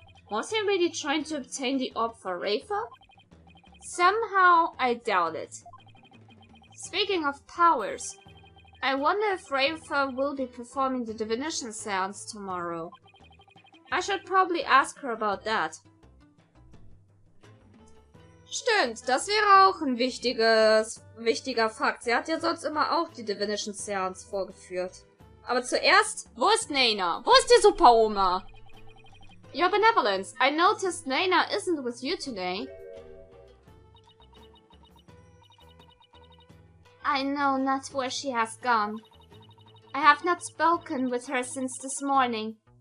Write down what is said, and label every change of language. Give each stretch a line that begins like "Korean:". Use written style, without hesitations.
English: Was he really trying to obtain the orb for Rafer? Somehow, I doubt it. Speaking of powers, I wonder if Rafer will be performing the divination seance tomorrow. I should probably ask her about that.
German: Stimmt, das wäre auch ein wichtiger Fakt. Sie hat ja sonst immer auch die Divination Seance vorgeführt. Aber zuerst, wo ist Nena? Wo ist die Super-Oma?
English: Your Benevolence, I noticed Nena isn't with you today. I know not where she has gone. I have not spoken with her since this morning.